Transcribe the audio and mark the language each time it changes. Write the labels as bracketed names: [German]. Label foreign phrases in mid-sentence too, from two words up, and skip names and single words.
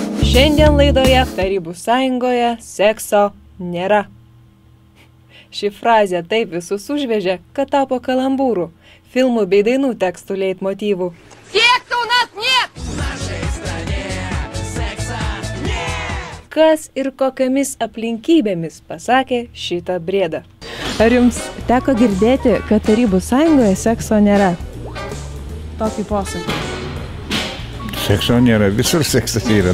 [Lithuanian] Šiandien laidoje Tarybų sąjungoje sekso nėra. Ši frazė taip visus užvežė, kad tapo kalambūrų, filmų bei dainų tekstų leitmotyvų. [Russian] Секса у нас нет! [Lithuanian] Kas ir kokiamis aplinkybėmis pasakė šitą briedą? Ar jums teko girdėti, kad Tarybų sąjungoje sekso nėra? Tokį posakį. Sekso nėra, visur seksas yra.